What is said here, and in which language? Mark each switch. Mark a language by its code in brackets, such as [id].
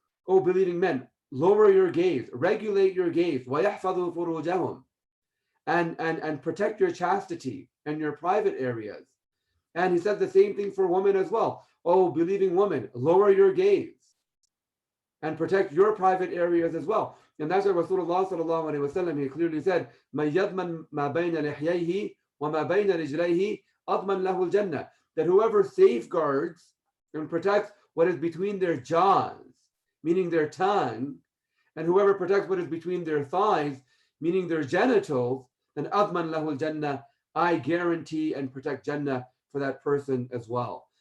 [en] Oh, believing men, lower your gaze, regulate your gaze, [ar] وَيَحْفَظُوا فُرُوجَهُمْ, [en] and protect your chastity and your private areas. And he said the same thing for women as well. Oh, believing woman, lower your gaze and protect your private areas as well. And that's why Rasulullah sallallahu alaihi wasallam, he clearly said, [ar] مَن يَضْمَنْ مَا بَيْنَ لِحْيَيْهِ وَمَا بَيْنَ رِجْلَيْهِ أَضْمَنْ لَهُ الْجَنَّةِ. [en] That whoever safeguards and protects what is between their jaws, meaning their tongue, and whoever protects what is between their thighs, meaning their genitals, then [ar] أَضْمَنْ لَهُ الْجَنَّةِ, [en] I guarantee and protect Jannah for that person as well.